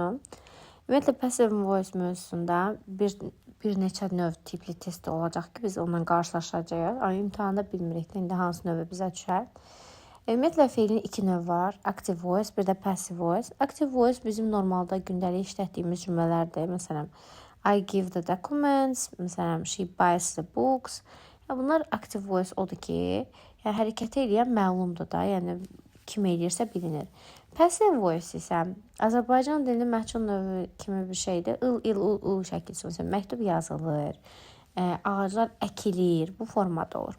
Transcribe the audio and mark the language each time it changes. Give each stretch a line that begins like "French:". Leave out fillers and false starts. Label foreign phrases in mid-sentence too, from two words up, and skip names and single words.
Azerbaijani: Ümumiyyətlə,
English: passive voice
Azerbaijani: mövzusunda bir neçə növ tipli test olacaq ki, biz onunla qarşılaşacağıq. Amma imtahanda bilmirik də indi hansı növə bizə düşər. Ümumiyyətlə, feilin iki növü var.
English: Active voice,
Azerbaijani: bir də
English: passive voice. Active voice
Azerbaijani: bizim normalda gündəlik işlətdiyimiz cümlələrdir. Məsələn,
English: I give the documents, məsələn, she buys the books.
Azerbaijani: Bunlar
English: active voice
Azerbaijani: odur ki, hərəkət edən məlumdur da, yəni kim eləyirsə bilinir.
English: Passive voice
Azerbaijani: isə Azərbaycan dilinin məhcul növü kimi bir şeydir. Il, il, ul şəkilsi. Məsələn, məktub yazılır, ağaclar əkilir, bu formada olur.